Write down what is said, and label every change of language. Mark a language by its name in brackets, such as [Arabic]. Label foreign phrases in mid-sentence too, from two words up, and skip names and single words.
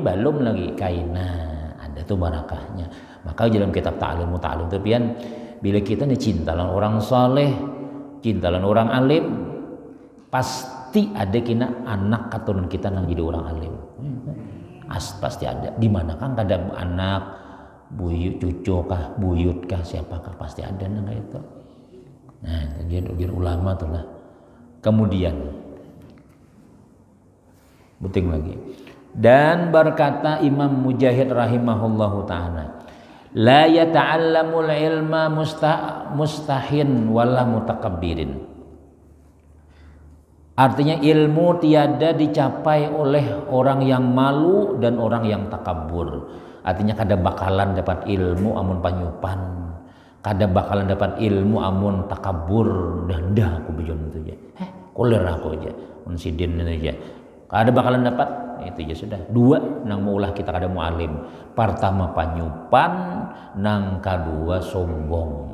[Banjar] belum lagi kaina ada tuh barakahnya maka dalam kitab ta'lim itu pian bila kita nih cintalan orang saleh cintalan orang alim pasti ada kina anak keturunan kita yang jadi orang alim pasti ada di mana kan kada anak buyut cucu kah buyut kah siapakah pasti ada nang itu nah jadi ulama tuh lah kemudian penting lagi dan berkata Imam Mujahid rahimahullahu ta'ala [Arabic] la yata'allamul ilma mustahin wala mutakabbirin [Banjar] artinya ilmu [Indonesian] tiada dicapai oleh orang yang malu dan orang yang takabur [Banjar] artinya kada bakalan dapat ilmu amun panyupan kada bakalan dapat ilmu amun takabur dah aku bejon itu aja koler aku aja unsidin itu aja kada bakalan dapat itu aja sudah dua nang maulah kita kada mualim pertama panyupan nang kedua sombong